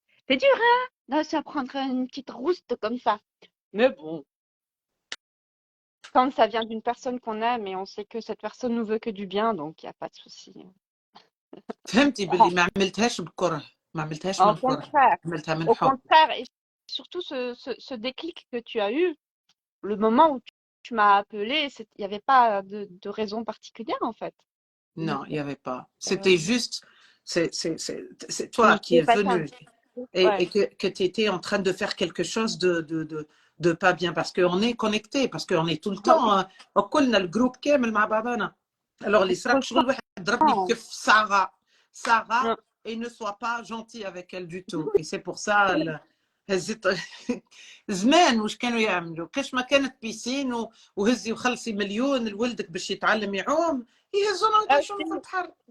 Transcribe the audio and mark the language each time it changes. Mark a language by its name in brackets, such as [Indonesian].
[French] C'est dur hein de se prendre une petite rouste comme ça. Mais bon. Quand ça vient d'une personne qu'on aime et on sait que cette personne nous veut que du bien, donc il n'y a pas de souci. [Arabic] فهمتي باللي ما عملتهاش بكره ما عملتهاش من كره عملتها من [French] Au [Arabic] حب. [French] contraire, et surtout ce déclic que tu as eu, le moment où tu m'as appelé, il n'y avait pas de raison particulière en fait. Non, il n'y avait pas. C'était juste, c'est toi qui es venu et que tu étais en train de faire quelque chose de pas bien parce qu'on est connecté, parce qu'on est tout le temps, [Arabic] وكلنا الجروب كامل مع بعضنا. Alors اللي صراك شغل واحد ضربني بكف Sarah [French] et ne sois pas gentil avec elle du tout. Et c'est pour ça [Arabic] هزت زمان واش كانوا يعملوا كاش ما كانت بيسين وهزي وخلصي مليون لولدك باش يتعلم يعوم يهزونا ويطيشوا في البحر.